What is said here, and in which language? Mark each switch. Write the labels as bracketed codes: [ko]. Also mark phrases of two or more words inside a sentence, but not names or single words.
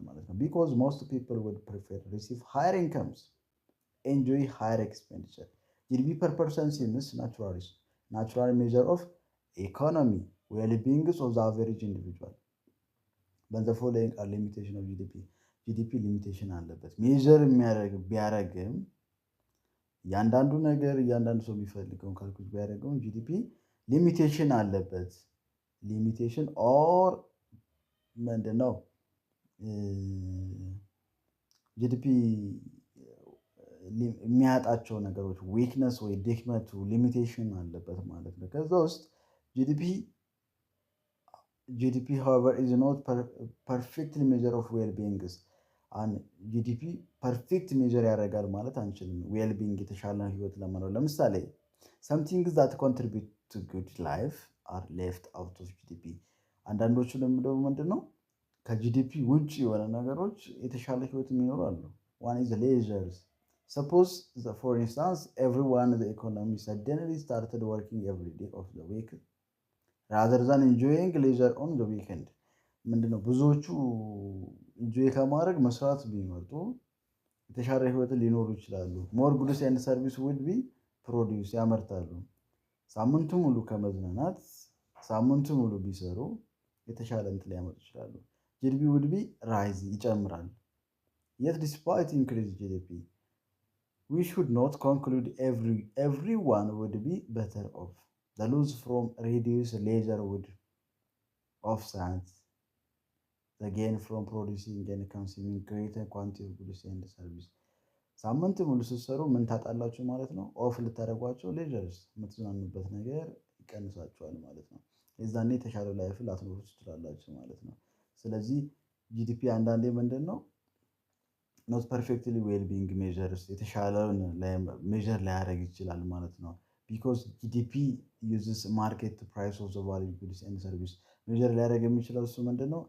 [am] ማለት ነው። [en] Because most people would prefer receive higher incomes enjoy higher expenditure. GDP per person seems natural measure of economic well-beings of the average individual by the following are limitation of GDP። [am] ጂዲፒ ሊሚቴሽን አለበት። ሜጀር ቢያደርግም እያንዳንዱ ነገር እያንዳንዱ ሰው የሚፈልገውን ካልኩሌት ቢያደርገውም ጂዲፒ ሊሚቴሽን አለበት። ሊሚቴሽን ኦር ምንድነው? ጂዲፒ የሚያጣቸው ነገሮች ዊክነስ ወይ ድክመቱ ሊሚቴሽን አለበት ማለት ነው። ከዛ ውስጥ ጂዲፒ however [en] is not perfectly measure of well-beings። GDP perfect measure [am] ያደርጋል ማለት አንችልም። ዌልቢንግ የተሻለ ህይወት ለመኖር ለምሳሌ [en] something that contribute to good life are left out of [am] ጂዲፒ። አንዳንዶቹ ለምንድነው ምንድነው ከጂዲፒ ውጭ የሆነ ነገሮች የተሻለ ህይወት የሚኖሩ አሉ። [en] one is leisure. Suppose for instance everyone in the economy suddenly started working every day of the week rather than enjoying leisure on the weekend። [am] ምንድነው ብዙዎቹ ኢንጆይ ከማድረግ መስራት ቢመርጡ የተሻለ ህይወት ሊኖሩ ይችላሉ። [en] More goods and service would be produce [am] ያመርታሉ። ሳምንቱ ሙሉ ከመዝናናት ሳምንቱ ሙሉ ቢሰሩ የተሻለ እንትን ሊያመጡ ይችላሉ። [en] GDP would be rise [am] ይጨምራል። [en] yet despite increased GDP we should not conclude everyone would be better off. The loss from reduced leisure would offset the gain from producing and consuming greater quantity of goods and services። [am] ሳምንት ሙሉ ስትሰሩ ምን ታጣላችሁ ማለት ነው? ኦፍ ልታደርጓቸው ሌጀርስ የምትዝናኑበት ነገር ይቀንሳችኋል ማለት ነው። የዛኔ የተሻለ ላይፍ ላትኖሩ ትችላላችሁ ማለት ነው። ስለዚህ ጂዲፒ አንዳንዴ ምንድን ነው [en] not perfectly well being measures [am] የተሻለውን ሜዥር ላያደርግ ይችላል ማለት ነው። [en] Because GDP uses market price of the value goods and service [am] ሜዥር ሊያደርግ የሚችለው እሱ ምንድን ነው?